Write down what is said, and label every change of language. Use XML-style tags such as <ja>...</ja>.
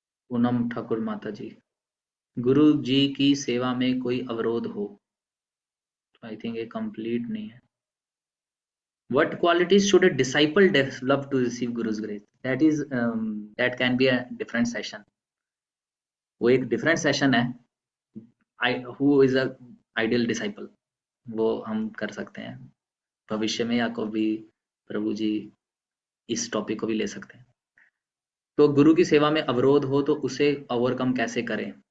<hi>पूनम ठाकुर माता जी, गुरु जी की सेवा में कोई अवरोध हो? तो आई थिंक ये कंप्लीट नहीं है।</hi> <en>What qualities should a disciple develop to receive Guru's grace? That is, that can be a different session.</en> <hi>वो एक different session है।</hi> <en>Who is a ideal disciple?</en> <hi>वो हम कर सकते हैं भविष्य में, या कभी प्रभु जी इस टॉपिक को भी ले सकते हैं। तो गुरु की सेवा में अवरोध हो तो उसे ओवरकम कैसे करें?</hi>